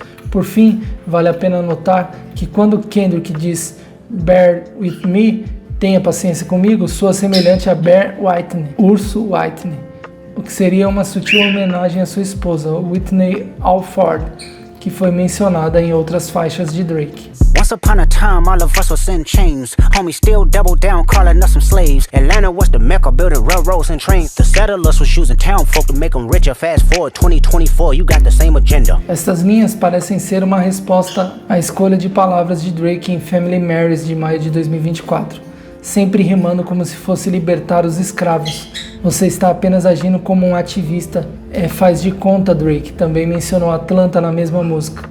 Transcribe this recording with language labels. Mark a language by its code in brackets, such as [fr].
[pt] Por fim, vale a pena notar que quando Kendrick diz [en] "Bear with me", [pt] tenha paciência comigo, soa semelhante a Bear Whitney, Urso Whitney, o que seria uma sutil homenagem à sua esposa, Whitney Alford, que foi mencionada em outras faixas de Drake. [en] Once upon a time, all of us was in chains. Homies still double down, calling us some slaves. Atlanta was the mecca, building railroads and trains. The settlers was using town folk to make them richer. Fast forward 2024, you got the same agenda. [pt] Estas linhas parecem ser uma resposta à escolha de palavras de Drake em Family Matters de maio de 2024. Sempre rimando como se fosse libertar os escravos. Você está apenas agindo como um ativista. Faz de conta, Drake. Também mencionou Atlanta na mesma música.